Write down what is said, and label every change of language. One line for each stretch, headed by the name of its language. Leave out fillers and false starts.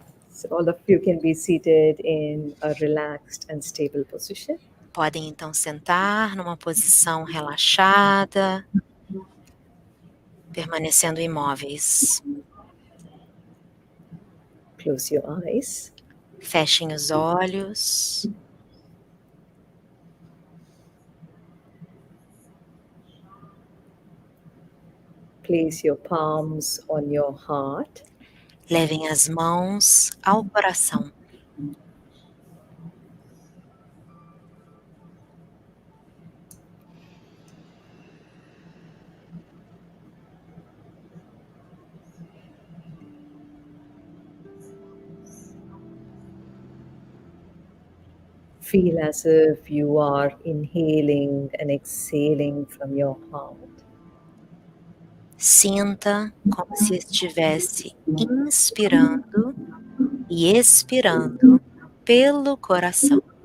English: So all of you can be seated in a relaxed and stable position.
Portuguese: Podem então sentar numa posição relaxada, permanecendo imóveis.
English: Close your eyes.
Portuguese: Fechem os olhos.
English: Place your palms on your heart.
Portuguese: Levem as mãos ao coração.
English: Feel as if you are inhaling and exhaling from your heart.
Portuguese: Sinta como se estivesse inspirando e expirando pelo coração.